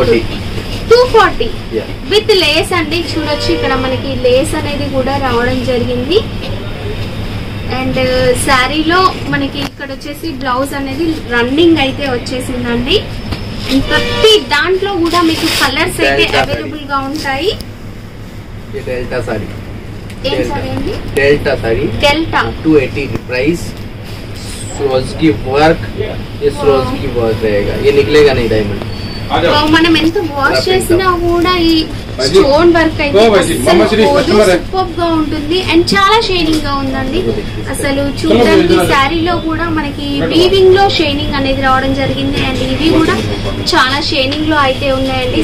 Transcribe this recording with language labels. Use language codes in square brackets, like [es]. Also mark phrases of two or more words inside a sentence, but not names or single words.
[te] 240 [en] with lace [te] అండి. చూడొచ్చు ఇక్కడ మనకి లేస్ అనేది కూడా రావడం జరిగింది. అండ్ శారీలో మనకి ఇక్కడ వచ్చేసి బ్లౌజ్ అనేది రన్నింగ్ అయితే వచ్చేసిందండి. అండ్ ప్రతి దాంట్లో కూడా మీకు కలర్స్ అయితే అవైలబుల్ గా ఉంటాయి. [hi] डेल्टा साड़ी, [te] ఏం సారీ అండి? [hi] डेल्टा साड़ी, डेल्टा 280 प्राइस. रोज की वर्क, ये रोज की वर्क रहेगा, ये निकलेगा नहीं डायमंड. [te] మనం ఎంత వాష్ చేసినా కూడా ఈ [en] stone work [te] అయితే సూపర్ గా ఉంటుంది అండ్ చాలా షైనింగ్ గా ఉందండి. అసలు చూడడానికి శారీలో కూడా మనకి వీవింగ్ లో షైనింగ్ అనేది రావడం జరిగింది అండ్ ఇవి కూడా చాలా షైనింగ్ లో అయితే ఉన్నాయండి.